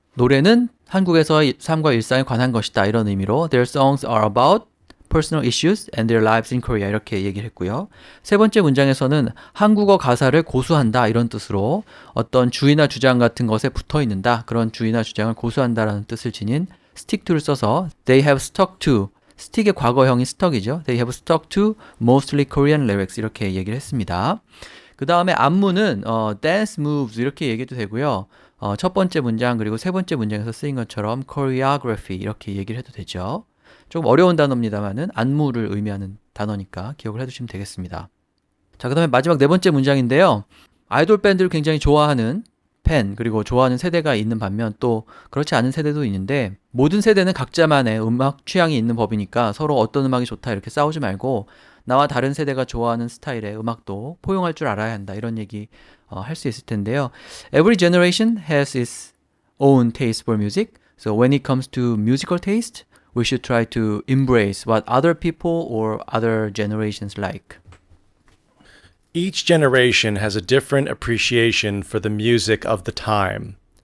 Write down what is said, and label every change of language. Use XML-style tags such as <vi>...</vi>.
<ko>노래는 한국에서의 삶과 일상에 관한 것이다 이런 의미로</ko> <en>Their songs are about personal issues and their lives in Korea</en> <ko>이렇게 얘기를 했고요. 세 번째 문장에서는 한국어 가사를 고수한다 이런 뜻으로 어떤 주의나 주장 같은 것에 붙어 있는다. 그런 주의나 주장을 고수한다라는 뜻을 지닌 stick to를 써서</ko> <en>They have stuck to</en> <ko>스틱의 과거형이 stuck이죠.</ko> <en>They have stuck to mostly Korean lyrics</en> <ko>이렇게 얘기를 했습니다. 그 다음에 안무는</ko> <en>dance moves</en> <ko>이렇게 얘기해도 되고요. 첫 번째 문장 그리고 세 번째 문장에서 쓰인 것처럼 choreography 이렇게 얘기를 해도 되죠. 좀 어려운 단어입니다만은 안무를 의미하는 단어니까 기억을 해두시면 되겠습니다. 자, 그 다음에 마지막 네 번째 문장인데요. 아이돌 밴드를 굉장히 좋아하는 팬 그리고 좋아하는 세대가 있는 반면 또 그렇지 않은 세대도 있는데 모든 세대는 각자만의 음악 취향이 있는 법이니까 서로 어떤 음악이 좋다 이렇게 싸우지 말고 나와 다른 세대가 좋아하는 스타일의 음악도 포용할 줄 알아야 한다 이런 얘기 할 수 있을 텐데요.</ko> <en>Every generation has its own taste for music. So when it comes to musical taste, we should try to embrace what other people or other generations like. Each generation has a different appreciation for the music of the time.</en>